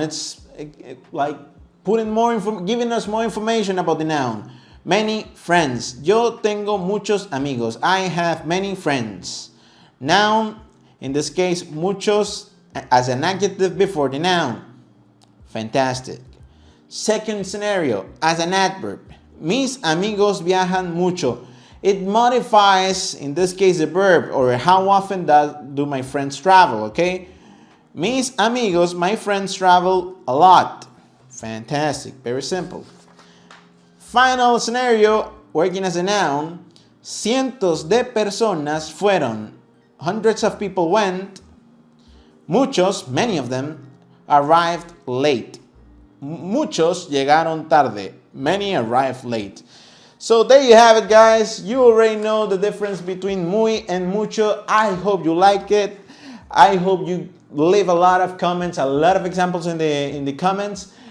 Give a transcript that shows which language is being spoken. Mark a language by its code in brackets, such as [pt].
[en] It's like putting giving us more information about the noun. Many friends. [es] Yo tengo muchos amigos. [en] I have many friends. Noun, in this case, muchos as an adjective before the noun. Fantastic. Second scenario, as an adverb. [es] Mis amigos viajan mucho. [en] It modifies, in this case, the verb, or how often do my friends travel, okay? [es] Mis amigos, [en] my friends travel a lot. Fantastic, very simple. Final scenario, working as a noun. [es] Cientos de personas fueron. [en] Hundreds of people went. Muchos, many of them, arrived late. [es] Muchos llegaron tarde. [en] Many arrived late. So there you have it, guys. You already know the difference between muy and mucho. I hope you like it. I hope you leave a lot of comments, a lot of examples in the comments.